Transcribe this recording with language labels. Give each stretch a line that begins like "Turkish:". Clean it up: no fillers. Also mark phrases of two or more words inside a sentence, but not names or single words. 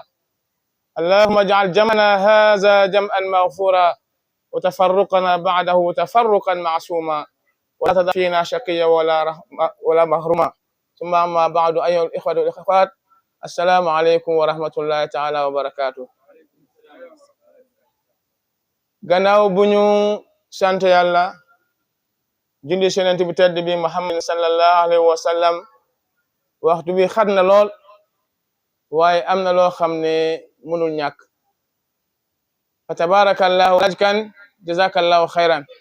Arabic: اللهم اجعل جمعنا هذا جمعا مغفورا وتفرقنا بعده تفرقا معصوما ولا تدع فينا شقيا ولا محروما. ثم أما بعد أيها الإخوة والأخوات السلام عليكم ورحمة الله تعالى وبركاته.
Wolof: gannaaw bu ñu sant Yàlla julli ci Yonent bi tedd bi Muhammad
Arabic: صلى الله عليه وسلم
Wolof: waxtu bi xat na lool waaye am na loo xam ne mënul ñàkk fa tabarakallahu ajkan
Arabic: جزاك الله خيرا